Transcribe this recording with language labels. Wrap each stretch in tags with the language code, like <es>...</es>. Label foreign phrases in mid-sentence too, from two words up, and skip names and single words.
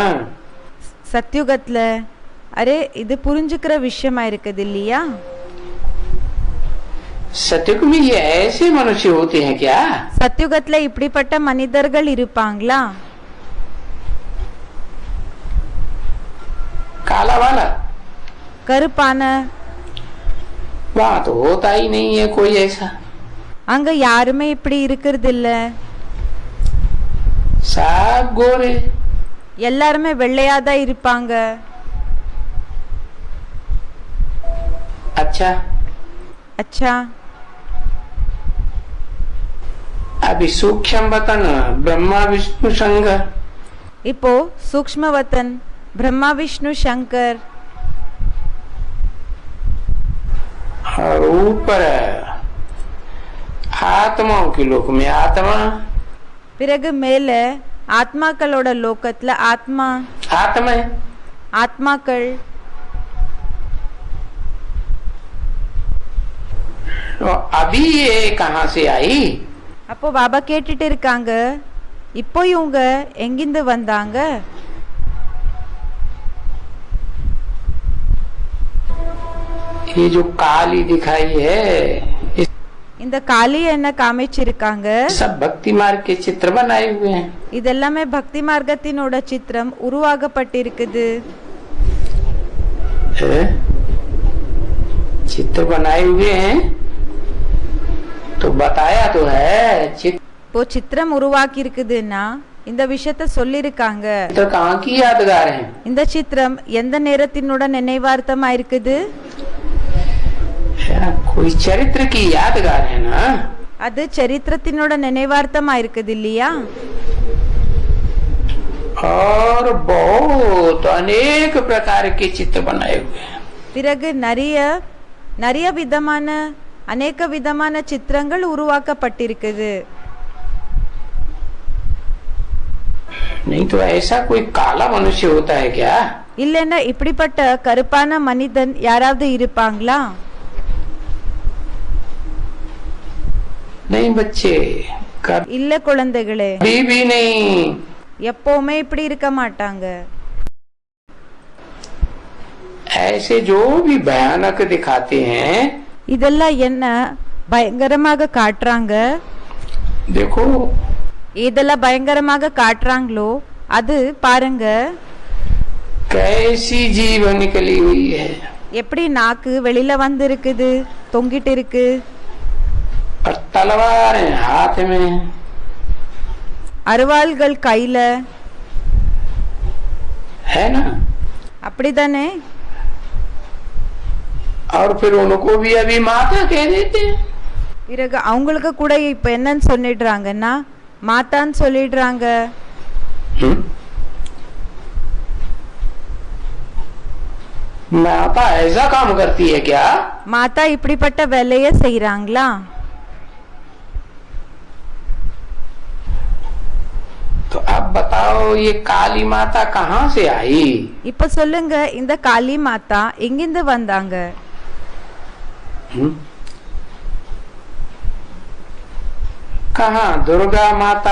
<ta>சத்யுகத்துல அரே இது புரிஞ்சுக்கிற விஷயமா இருக்குது இல்லையா?</ta> <hi>सतयुग में ये ऐसे मनुष्य होते हैं क्या?</hi> <ta>சத்யுகத்துல இப்படிப்பட்ட மனிதர்கள் இருப்பாங்களா?</ta> <hi>काला वाला</hi> <ta>கருப்பான?</ta> <hi>वहां तो होता ही नहीं है कोई ऐसा।</hi> <ta>அங்க யாருமே இப்படி இருக்கிறது இல்ல.</ta> <hi>सब गोरे,</hi> <ta>எல்லாருமே வெள்ளையாதான் இருப்பாங்க.</ta> <hi>अच्छा</hi> <ta>அச்சா,</ta> <hi>अभी सूक्ष्म वतन ब्रह्मा विष्णु शंकर,</hi> <ta>இப்போ சூக்ஷ்மவதன் பிரம்மா விஷ்ணு சங்கர்,</ta> <hi>और ऊपर आत्माओं के लोक में आत्मा,</hi> <ta>பிறகு மேல ஆத்மாக்களோட லோகத்துல ஆத்மா,</ta> <hi>आत्मा है।</hi> <ta>ஆத்மாக்கள்.</ta> <hi>तो अभी ये कहाँ से आई?</hi> <ta>அப்போ பாபா கேட்டுட்டு இருக்காங்க, இப்போ இவங்க எங்கிருந்து வந்தாங்க?</ta> <hi>ये जो काली दिखाई है,</hi> <ta>இந்த காளி என்ன காமிச்சிருக்காங்க?</ta> <hi>सब भक्ति मार्ग के चित्र बनाए हुए हैं।</hi> <ta>இதெல்லாமே பக்தி மார்க்கத்தினோட சித்திரம் உருவாக்கப்பட்டிருக்குது.</ta> <hi>चित्र बनाए हुए हैं तो बताया तो है।</hi> <ta>இப்போ சித்திரம் உருவாக்கி இருக்குதுன்னா இந்த விஷயத்த சொல்லிருக்காங்க.</ta> <hi>चित्र कहाँ की यादगार है?</hi> <ta>இந்த சித்திரம் எந்த நேரத்தினோட நினைவார்த்தமா இருக்குது?</ta> <hi>कोई चरित्र की यादगार है ना।</hi> <ta>அது சரித்திரத்தினோட நினைவார்த்தமா இருக்குது இல்லையா?</ta> <hi>और बहुत अनेक प्रकार के चित्र बनाए हुए हैं।</hi> <ta>பிறகு நிறைய விதமான அநேக விதமான சித்திரங்கள் உருவாக்கப்பட்டிருக்குது.</ta> <hi>नहीं तो ऐसा कोई काला मनुष्य होता है क्या?</hi> <ta>இல்லைன்னா இப்படிப்பட்ட கருப்பான மனிதன் யாராவது இருப்பாங்களா?</ta> <hi>नहीं बच्चे,</hi> <ta>இல்ல குழந்தைகளே,</ta> <hi>कभी भी नहीं।</hi> <ta>எப்பவுமே இப்படி இருக்க மாட்டாங்க.</ta> <hi>ऐसे जो भी भयानक दिखाते हैं,</hi> <ta>இதெல்லாம் என்ன பயங்கரமாக காட்டுறாங்க?</ta> <hi>देखो</hi> <ta>இதெல்லாம் பயங்கரமாக காட்டுறாங்களோ அது பாருங்க.</ta> <hi>कैसी जीभ निकली हुई है</hi> <ta>எப்படி நாக்கு வெளியில வந்து இருக்குது, தொங்கிட்டு இருக்கு.</ta> <hi>और तलवार है हाथ में,</hi> <ta>அருவாள்கள் கையில.</ta> <hi>है ना?</hi> <ta>அப்படிதானே?</ta> <hi>और फिर उनको भी अभी माता कह देते हैं।</hi> <ta>பிறகு அவங்களுக்கு கூட இப்ப என்னன்னு சொல்லிடுறாங்கன்னா மாத்தான்னு சொல்லிடுறாங்க.</ta> <hi>माता ऐसा काम करती है क्या?</hi> <ta>மாதா இப்படிப்பட்ட வேலையை செய்யறாங்களா?</ta> <hi>तो अब बताओ ये काली माता कहाँ से आई?</hi> <ta>இப்ப சொல்லுங்க, இந்த காளி மாதா எங்கிருந்து வந்தாங்க?</ta> <hi>कहाँ दुर्गा माता?</hi>